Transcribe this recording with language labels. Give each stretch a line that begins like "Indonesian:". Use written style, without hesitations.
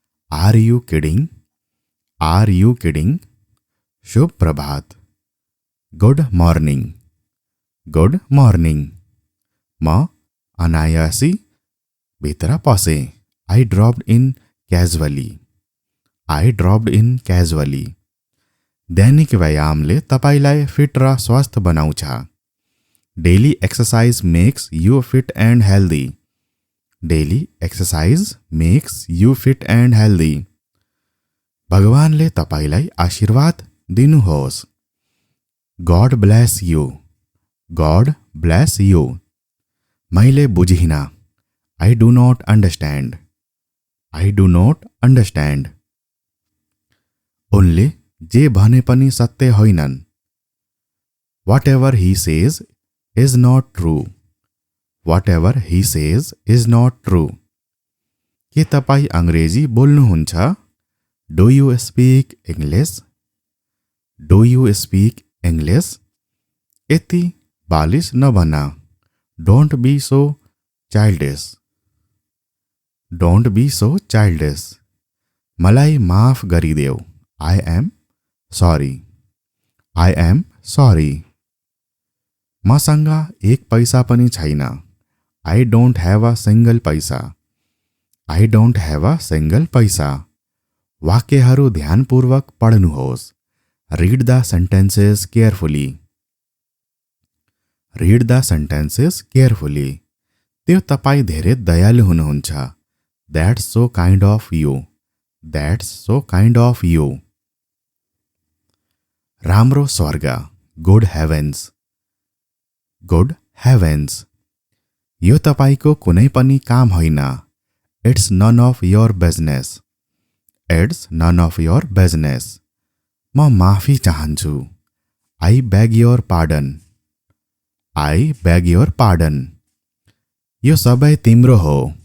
English: Are you kidding? Are you kidding?
Nepali: शुभ प्रभात।
English: Good morning. Good morning.
Nepali: म अनायासी भित्र पसे।
English: I dropped in casually. I dropped in casually.
Nepali: दैनिक व्यायामले तपाईलाई fit र स्वस्थ बनाउँछ।
English: Daily exercise makes you fit and healthy. Daily exercise makes you fit and healthy.
Nepali: भगवानले तपाईलाई आशीर्वाद दिनुहोस्।
English: God bless you. God bless you.
Nepali: मैले बुझिन।
English: I do not understand. I do not understand.
Nepali: उनले जे भने पनि सत्य होइनन्।
English: Whatever he says is not true. Whatever he says is not true.
Nepali: के तपाईँ अंग्रेजी बोल्नुहुन्छ?
English: Do you speak English? Do you speak English?
Nepali: यति बालिश नबना।
English: Don't be so childish. Don't be so childish.
Nepali: मलाई माफ गरिदेऊ।
English: I am sorry. I am sorry.
Nepali: मसँग एक पैसा पनि छैन।
English: I don't have a single paisa. I don't have a single paisa.
Nepali: वाक्यहरू ध्यानपूर्वक पढ्नुहोस्।
English: Read the sentences carefully. Read the sentences carefully.
Nepali: त्यो तपाईँ धेरै दयालु हुनुहुन्छ।
English: That's so kind of you. That's so kind of you.
Nepali: राम्रो स्वर्ग।
English: Good heavens. Good heavens.
Nepali: यो तपाईको कुनै पनि काम होइन।
English: It's none of your business. It's none of your business.
Nepali: म माफी चाहन्छु।
English: I beg your pardon. I beg your pardon.
Nepali: यो सबै तिम्रो हो।